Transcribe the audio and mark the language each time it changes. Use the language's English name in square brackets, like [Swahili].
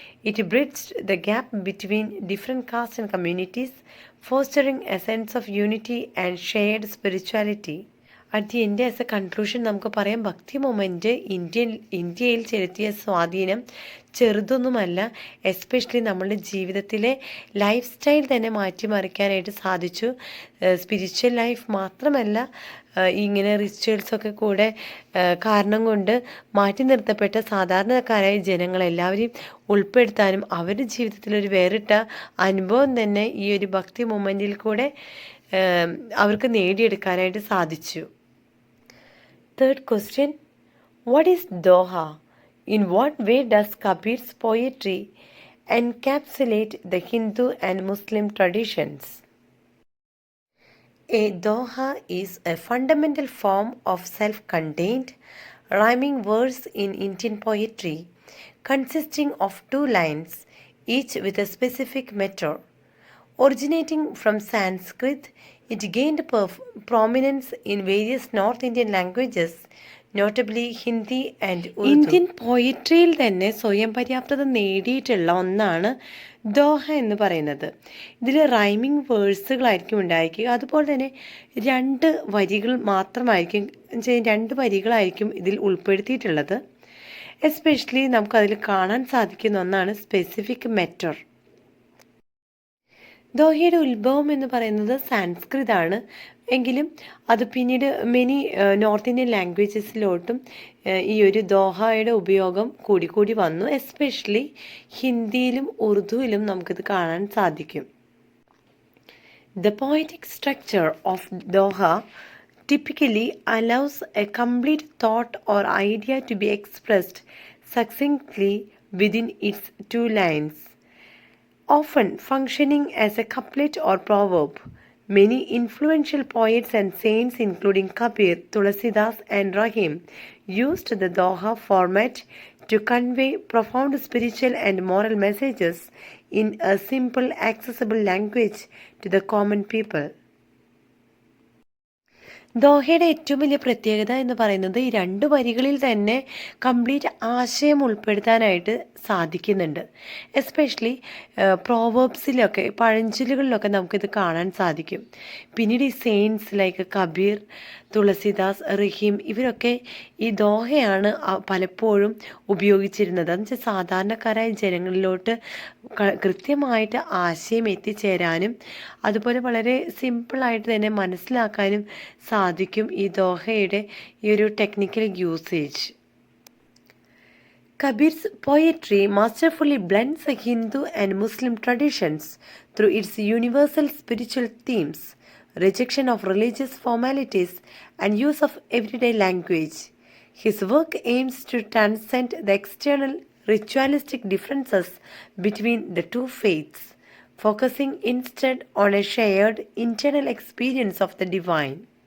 [English] It bridged the gap between different castes and communities, fostering a sense of unity and shared spirituality. At the end as a conclusion [Malayalam] നമുക്ക് പറയാം, ഭക്തി moment ഇന്ത്യയിൽ ചെലുത്തിയ സ്വാധീനം ചെറുതൊന്നുമല്ല. Especially നമ്മളുടെ ജീവിതത്തിലെ life style തന്നെ മാറ്റിമറിക്കാനായിട്ട് സാധിച്ചു. സ്പിരിച്വൽ ലൈഫ് മാത്രമല്ല, ഇങ്ങനെ റിച്വൽസൊക്കെ കൂടെ കാരണം കൊണ്ട് മാറ്റി നിർത്തപ്പെട്ട സാധാരണക്കാരായ ജനങ്ങളെല്ലാവരെയും ഉൾപ്പെടുത്താനും അവരുടെ ജീവിതത്തിലൊരു വേറിട്ട അനുഭവം തന്നെ ഈ ഒരു ഭക്തി മൊമെൻറ്റിൽ കൂടെ അവർക്ക് നേടിയെടുക്കാനായിട്ട് സാധിച്ചു. [English] Third question, what is Doha? In what way does Kabir's poetry encapsulate the Hindu and Muslim traditions? A Doha is a fundamental form of self-contained rhyming verse in Indian poetry, consisting of 2 lines, each with a specific meter. Originating from Sanskrit, it gained prominence in various North Indian languages, notably Hindi and Urdu. [Malayalam] Indian പോയിട്രിയിൽ തന്നെ സ്വയം പര്യാപ്തത നേടിയിട്ടുള്ള ഒന്നാണ് Doha എന്ന് പറയുന്നത്. ഇതിൽ rhyming വേഴ്സുകളായിരിക്കും ഉണ്ടായിരിക്കുക. അതുപോലെ തന്നെ 2 വരികൾ മാത്രമായിരിക്കും, 2 വരികളായിരിക്കും ഇതിൽ ഉൾപ്പെടുത്തിയിട്ടുള്ളത്. എസ്പെഷ്യലി നമുക്കതിൽ കാണാൻ സാധിക്കുന്ന ഒന്നാണ് സ്പെസിഫിക് മെറ്റർ. ദോഹയുടെ ഉത്ഭവം എന്ന് പറയുന്നത് സാൻസ്കൃതാണ്. എങ്കിലും അത് പിന്നീട് നോർത്ത് ഇന്ത്യൻ ലാംഗ്വേജസിലോട്ടും ഈ ഒരു ദോഹയുടെ ഉപയോഗം കൂടി വന്നു. എസ്പെഷ്യലി ഹിന്ദിയിലും ഉറുദുവിലും നമുക്കിത് കാണാൻ സാധിക്കും. [English] The poetic structure of Doha typically allows a complete thought or idea to be expressed succinctly within its 2 lines. Often functioning as a couplet or proverb, many influential poets and saints including Kabir, Tulsidas and Rahim used the Doha format to convey profound spiritual and moral messages in a simple, accessible language to the common people. [Malayalam] ദോഹയുടെ ഏറ്റവും വലിയ പ്രത്യേകത എന്ന് പറയുന്നത് ഈ രണ്ട് വരികളിൽ തന്നെ complete ആശയം ഉൾപ്പെടുത്താനായിട്ട് സാധിക്കുന്നുണ്ട്. എസ്പെഷ്യലി പ്രോവേബ്സിലൊക്കെ പഴഞ്ചൊല്ലുകളിലൊക്കെ നമുക്കിത് കാണാൻ സാധിക്കും. പിന്നീട് ഈ സെയിൻസ് ലൈക്ക് കബീർ, തുളസിദാസ്, റഹീം ഇവരൊക്കെ ഈ ദോഹയാണ് പലപ്പോഴും ഉപയോഗിച്ചിരുന്നത്. എന്ന് വെച്ചാൽ സാധാരണക്കാരായ ജനങ്ങളിലോട്ട് കൃത്യമായിട്ട് ആശയം എത്തിച്ചേരാനും അതുപോലെ വളരെ സിമ്പിളായിട്ട് തന്നെ മനസ്സിലാക്കാനും സാധിക്കും ഈ ദോഹയുടെ ഈ ഒരു technical usage. [English] Kabir's poetry masterfully blends Hindu and Muslim traditions through its universal spiritual themes, rejection of religious formalities, and use of everyday language. His work aims to transcend the external ritualistic differences between the two faiths, focusing instead on a shared internal experience of the divine.